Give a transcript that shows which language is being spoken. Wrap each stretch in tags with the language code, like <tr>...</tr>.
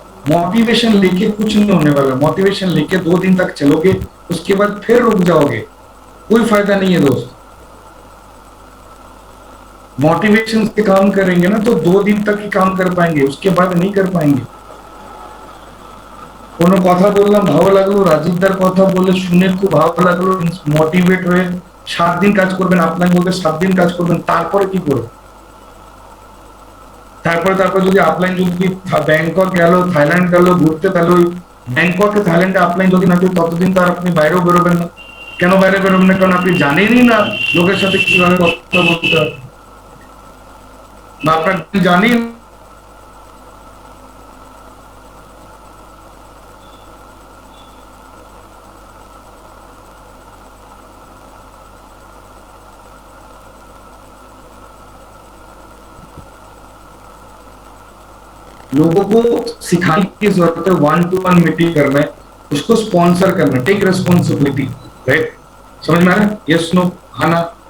<hi>Motivation लेके कुछ नहीं होने वाला, मोटिवेशन लेके 2 दिन तक चलोगे, उसके बाद फिर रुक जाओगे, कोई फायदा नहीं है दोस्त। मोटिवेशन से काम करेंगे ना तो 2 दिन तक ही काम कर पाएंगे, उसके बाद नहीं कर पाएंगे।</hi> <bn>কোনো কথা বললাম ভালো লাগলো, রাজীবদার কথা বলে শুনে খুব ভালো লাগলো, মোটিভেট হয়ে 7 দিন কাজ করবেন, আপনাকে বলতে 7 দিন কাজ করবেন, তারপরে কি করবেন? তারপরে যদি আপলাইন যদি ব্যাংকক গেল, থাইল্যান্ড গেল ঘুরতে, তাহলে ওই ব্যাংককে থাইল্যান্ডে আপলাইন যদি না থাকে ততদিন তো আর আপনি বাইরেও বেরোবেন না। কেন বাইরে বেরোবেন না? কারণ আপনি জানেনই না লোকের সাথে কিভাবে কথা বলতে হয়, বা আপনার জানেন</bn> <hi>लोगों को सिखाने की जरूरत है। 1 to 1 मीटिंग करना है, उसको स्पॉन्सर करना,</hi> <en>take responsibility,</en> <hi>राइट। समझ में आ रहा है? यस नो, हाँ ना?</hi>